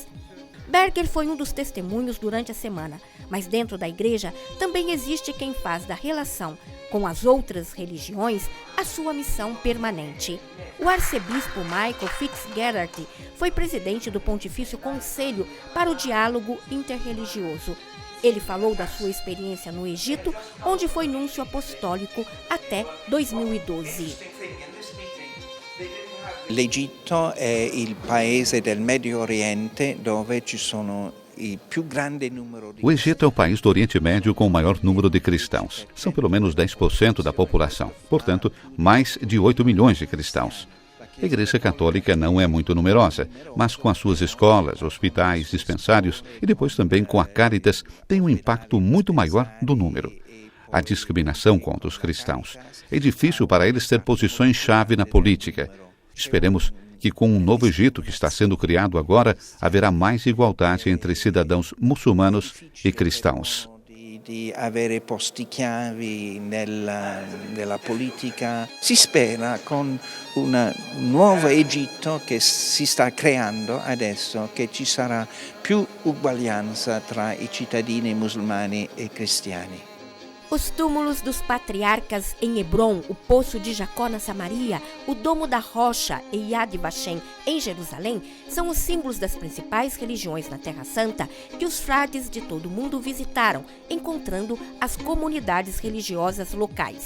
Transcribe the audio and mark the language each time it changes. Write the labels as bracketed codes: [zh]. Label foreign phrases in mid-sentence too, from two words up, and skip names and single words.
[pt] Berger foi um dos testemunhos durante a semana, mas dentro da igreja também existe quem faz da relação com as outras religiões a sua missão permanente. O arcebispo Michael Fitzgerald foi presidente do Pontifício Conselho para o Diálogo Interreligioso. Ele falou da sua experiência no Egito, onde foi núncio apostólico até 2012. [it] L'Egitto è il paese del Medio Oriente dove ci sono [pt] O Egito é o país do Oriente Médio com o maior número de cristãos. São pelo menos 10% da população, portanto, mais de 8 milhões de cristãos. A Igreja Católica não é muito numerosa, mas com as suas escolas, hospitais, dispensários e depois também com a Caritas, tem um impacto muito maior do número. A discriminação contra os cristãos. É difícil para eles ter posições-chave na política. Esperemos que com o novo Egito que está sendo criado agora, haverá mais igualdade entre cidadãos muçulmanos e cristãos. [it] Di avere posti chiavi nella politica. Si spera con un nuovo Egitto che si sta creando adesso che ci sarà più uguaglianza tra i cittadini musulmani e cristiani. [pt] Os túmulos dos patriarcas em Hebron, o Poço de Jacó na Samaria, o Domo da Rocha e Yad Vashem em Jerusalém são os símbolos das principais religiões na Terra Santa que os frades de todo o mundo visitaram, encontrando as comunidades religiosas locais.